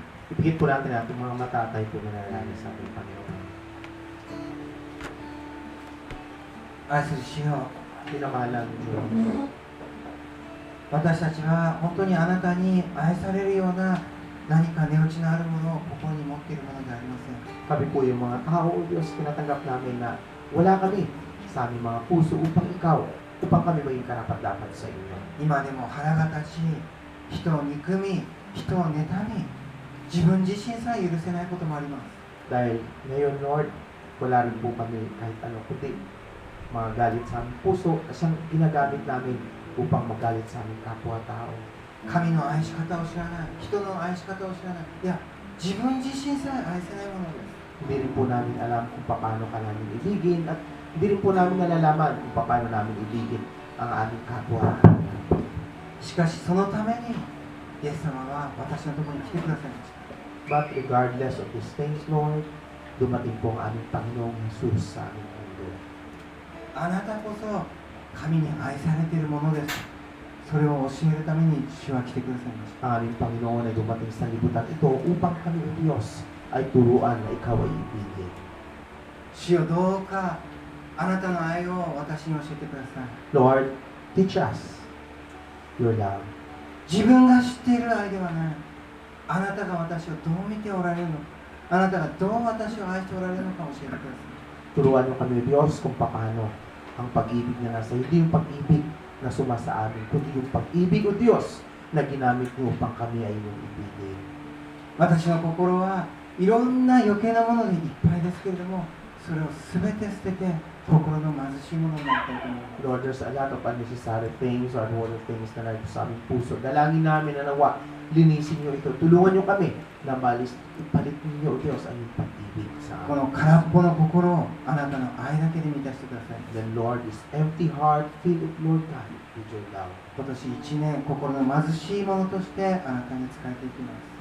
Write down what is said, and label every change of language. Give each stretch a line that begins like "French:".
Filipino: Ipigit po natin ating mga mata tayo po manalangin sa ating Panginoon.
Japanese: 愛する主よ、
Filipino: Pinamahalang Diyos,
Japanese: 私たちは本当にあなたに愛されるような何か値打ちのあるものを心に持っているものではありません。
Filipino: kami po yung mga tao, O Diyos, tinatanggap namin na wala kami sa aming mga puso upang kami maging karapat-dapat sa inyo.
Japanese: 今でも腹が立ち、人を憎み、人を妬み、自分自身さえ許せないこともあります。
Filipino: Dahil ngayon, Lord, wala rin po kami kahit ano, kundi mga galit sa aming puso at siyang ginagamit namin upang magalit sa aming kapwa-tao.
Japanese: 神の愛し方を知らない、人の愛し方を知らない、いや、自分自身さえ愛せないものです。
Filipino: Hindi rin po namin alam kung paano ka namin ibigin at hindi rin po namin nalalaman kung paano namin ibigin ang aming kapwa.
Japanese: しかしそのためにイエス様は私のところに来てくださいました。
English: But regardless of these things, Lord,
Filipino: dumating po ang aming Panginoong Jesus sa aming mundo.
Japanese: あなたこそ神に愛されているものです。それを教えるために主は来てくださいました。
Filipino: Ang aming Panginoon ay dumating sa libutan ito upang kami, O Diyos, ay turuan na ikaw ay ibigin.
Japanese: 主よ、どうかあなたの愛を私に教えてください。
English: Lord, teach us your love.
Japanese: 自分が知っている愛ではない。あなたが私をどう見ておられるのか、あなたがどう私を愛しておられるのか教えてください。
Filipino: Turuan mo kami, Diyos, kung paano ang pag-ibig na nasa hindi yung pag-ibig na suma sa amin, kundi yung pag-ibig, O Diyos, na ginamit mo upang kami ay iyong ibigin.
Japanese: 私の心はいろんな余計なものでいっぱいですけれども、それを全て捨てて心の貧しいものになりたいと思います。
English: Lord, there's a lot of unnecessary things or unwanted things
Filipino: na narito sa aming puso. Dalangin namin na nawa, linisin niyo ito. Tulungan niyo kami na malis, ipalit niyo, O Diyos, ang iyong pag-ibig sa
Japanese: こ
Filipino: amin.
Japanese: の空っぽの心をあなたの愛だけで満たしてください。
English: Then, Lord, this empty heart, fill it, Lord God, with your love.
Japanese: 今年1年心の貧しいものとしてあなたに仕えていきます。